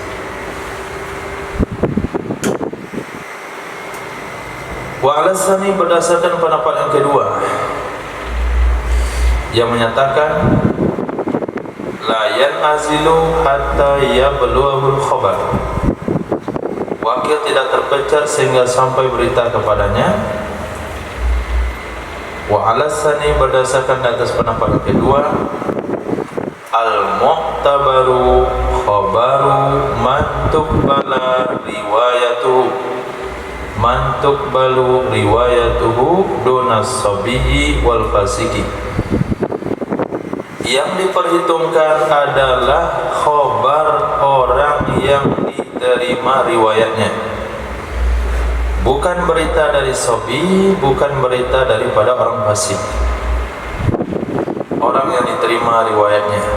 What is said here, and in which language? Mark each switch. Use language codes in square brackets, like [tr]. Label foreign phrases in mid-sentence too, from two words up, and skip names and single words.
[ar] والثاني, [ms] berdasarkan pendapat yang kedua yang menyatakan [ar] لا ينعزل حتى يبلغ الخبر. [ms] Wakil tidak terpecat sehingga sampai berita kepadanya. [ar] والثاني, [ms] berdasarkan atas pendapat yang kedua, [ar] المعتبر خبر من تقبل روايته، من تقبل روايته دون الصبي والفاسق. [ms] Yang diperhitungkan adalah khabar orang yang diterima riwayatnya, bukan berita dari sobi, bukan berita daripada orang fasik. Orang yang diterima riwayatnya.